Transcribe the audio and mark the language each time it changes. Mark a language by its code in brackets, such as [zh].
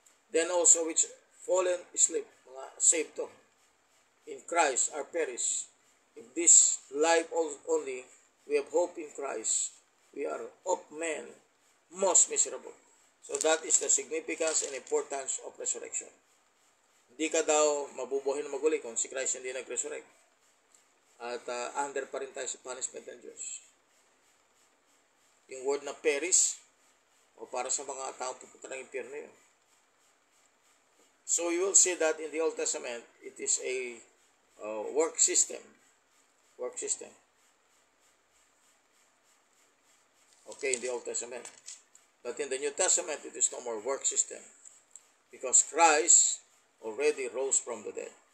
[en] Then also which fallen asleep, mga saved to, in Christ are perished. If this life only we have hope in Christ, we are of men most miserable. So that is the significance and importance of resurrection. [tl] Hindi ka daw mabubuhay na maguli kung si Christ hindi nag-resurrect. At under pa rin tayo sa punishment ng Diyos. Yung word na perish, o para sa mga taong pupunta ng impyerno yun. [en] So you will see that in the Old Testament, it is a work system. Work system. Okay, in the Old Testament. But in the New Testament, it is no more work system. Because Christ already rose from the dead.